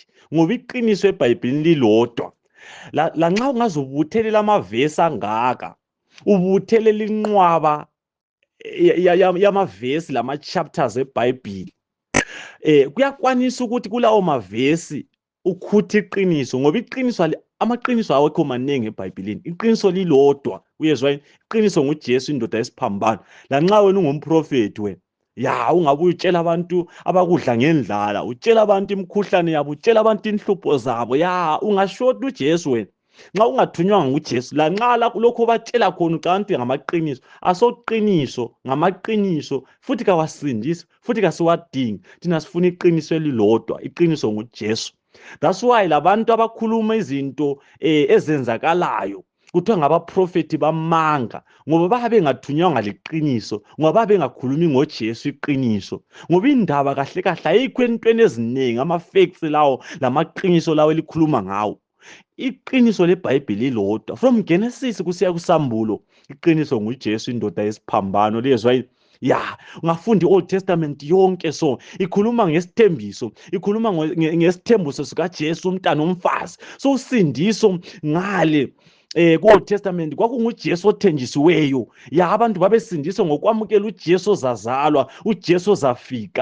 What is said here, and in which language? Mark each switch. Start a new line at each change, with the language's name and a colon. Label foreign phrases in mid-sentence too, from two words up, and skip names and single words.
North Ndebele: Ngoba iqiniso eBhayibhilini lilodwa. Lanxa ungazubuthelela amavesi angaka, ubuthelela inqwaba yamavesi lama-chapters eBhayibhili, kuyakwanisa ukuthi kulawo mavesi ukhuthe iqiniso, ngoba amaqiniso awekho maningi eBhayibhilini. Iqiniso lilodwa. Uyezwa yini? Iqiniso nguJesu, indoda yesiphambano. Lanxa wena ungumprofeti ungabuye utshela abantu abakudla ngendlala, utshela abantu imikhuhlane yabo, utshela abantu inhlupho zabo. Ungashota uJesu wena nxa ungathunywanga nguJesu. Lanxa lokho batshela khona ucanti ngamaqiniso, asoqiniso, ngamaqiniso, futhi kawasindisi, futhi kasiwadingi. Thina sifuna iqiniso elilodwa, iqiniso nguJesu.
English: That's why
North Ndebele: labantu abakhuluma izinto ezenzakalayo kuthiwa ngabaprofeti bamanga, ngoba babe bengathunywanga liqiniso, ngoba babe bengakhulumi ngoJesu iqiniso. Ngoba indaba kahle kahle ayikho entweni eziningi, ama-facts lawo lamaqiniso lawo elikhuluma ngawo. Iqiniso leBhayibhili lilodwa,
English: from Genesis
North Ndebele: kusiya kuSambulo. Iqiniso nguJesu, indoda yesiphambano. Liyezwa yini? Ya, ungafunda i-Old Testament yonke so ikhuluma ngesithembiso, ikhuluma ngesithembiso sikaJesu umntana omfazi. So usindiso ngale ku-Old Testament kwakunguJesu othenjisiweyo. Ya, abantu babesindiswa ngokwamukela uJesu ozazalwa, uJesu ozafika.